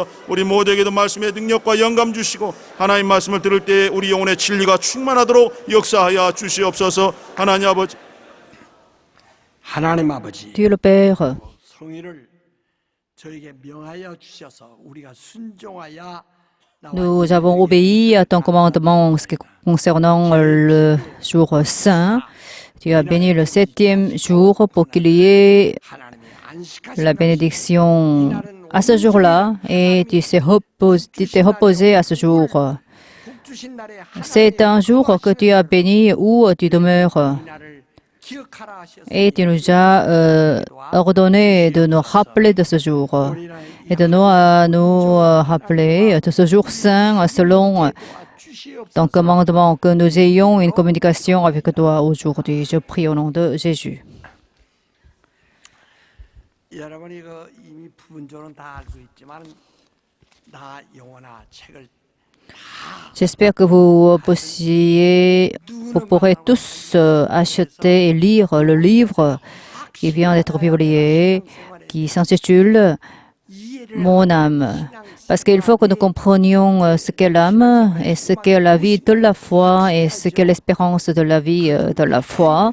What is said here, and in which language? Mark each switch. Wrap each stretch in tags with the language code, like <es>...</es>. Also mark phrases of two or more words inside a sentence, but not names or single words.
<ko>우리 모두에게도 말씀의 능력과 영감 주시고 하나님 말씀을 들을 때에 우리 영혼의 진리가 충만하도록 역사하여 주시옵소서. 하나님 아버지, 하나님 아버지,</ko> <fr>Dieu le Père,</fr> <ko>성의를 저에게 명하여 주셔서 우리가 순종하여</ko> <fr>nous avons obéi à ton commandement concernant le jour saint. Tu as béni le 7e jour pour qu'il y ait la bénédiction à ce jour-là et tu t'es reposé à ce jour. C'est un jour que tu as béni où tu demeures. Et tu nous as ordonné de nous rappeler de ce jour et de nous rappeler de ce jour saint selon ton commandement, que nous ayons une communication avec toi aujourd'hui. Je prie au nom de Jésus.</fr> <ko>여러분이 이미 부분적으로는 다 알고 있지만 나 영혼아 책을</ko> <fr>J'espère que vous pourrez tous acheter et lire le livre qui vient d'être publié, qui s'intitule « Mon âme ». Parce qu'il faut que nous comprenions ce qu'est l'âme et ce qu'est la vie de la foi et ce qu'est l'espérance de la vie de la foi.</fr>